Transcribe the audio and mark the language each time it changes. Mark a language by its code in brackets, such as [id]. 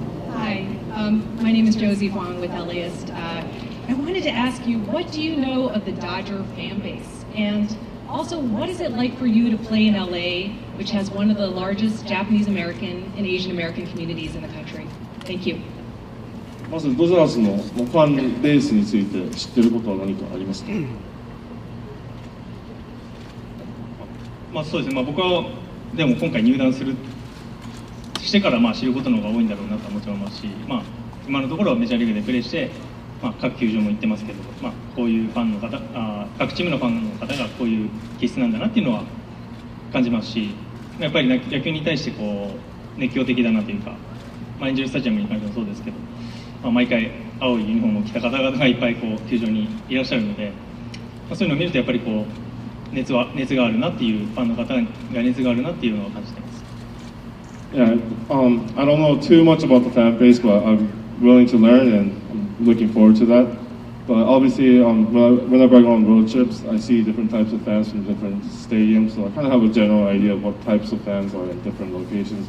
[en] Hi, my name is Josie Huang with LAist. I wanted to ask you, what do you know of the Dodger fan base? And also, what is it like for you to play in LA, which has one of the largest Japanese American and Asian American communities in the country? Thank you. [ja] まずドジャースのファンベースについて知っていることは何かありますか。そうですね、僕はでも今回入団してから知ることの方が多いんだろうなとはもちろん思いますし、今のところはメジャーリーグでプレーして、各球場も行ってますけど、こういうファンの方、各チームのファンの方がこういう気質なんだなっていうのは感じますし、やっぱり野球に対して熱狂的だなというか、エンジェルスタジアムに関してもそうですけど、毎回青いユニフォームを着た方々がいっぱい球場にいらっしゃるので、そういうのを見るとやっぱり熱があるなっていう、ファンの方が熱があるなっていうのを感じています。 [en] Yeah, I don't know too much about the fan base, but I'm willing to learn and I'm looking forward to that. But obviously, whenever I go on road trips, I see different types of fans from different stadiums, so I kind of have a general idea of what types of fans are in different locations.